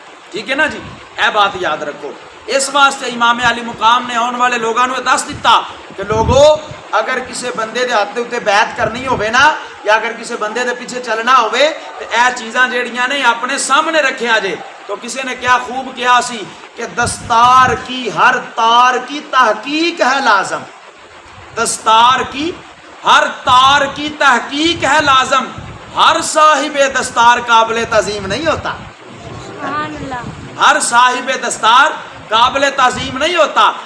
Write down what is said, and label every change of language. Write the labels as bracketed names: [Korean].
[Punjabi] ٹھیک ہے نا جی، اے بات یاد رکھو. اس واسطے امام علی مقام نے آن والے لوگوں نے دس دیتا کہ لوگوں اگر کسی بندے دے ہاتھ دے اوتے بیعت کرنی ہوئے نا، یا اگر کسی بندے دے پیچھے چلنا ہوئے تو اے چیزاں جیڑیاں نے اپنے سامنے رکھے جے. تو کسی نے کیا خوب کیا سی [Urdu] کہ دستار کی ہر تار کی تحقیق ہے لازم، دستار کی ہر تار کی تحقیق ہے لازم، ہر صاحب دستار قابل تعظیم نہیں ہوتا، ہر صاحب دستار قابل تعظیم نہیں ہوتا.